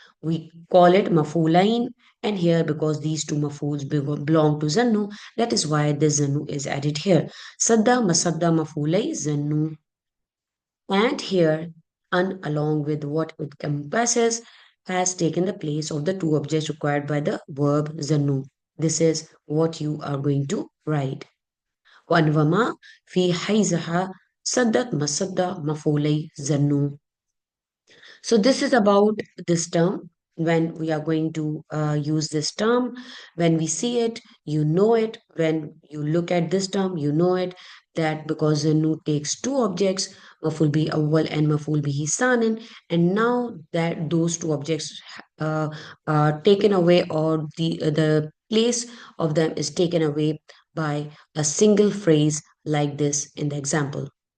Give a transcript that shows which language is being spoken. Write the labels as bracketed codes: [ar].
[en] We call it mafulain, and here because these two mafuls belong to zannu, that is why the zannu is added here. Sadda masadda mafulai zannu. And here, un along with what it compasses, has taken the place of the two objects required by the verb zannu. This is what you are going to write. [ar] وأنوما في حيزها سدت مسد مفعولي ظنوا. [en] So this is about this term. When we are going to use this term, when we see it, you know it. When you look at this term, you know it. That because Zanu takes two objects, maful bi awwal and maful bihi sanin, and now that those two objects uh, are taken away, or the place of them is taken away by a single phrase like this in the example.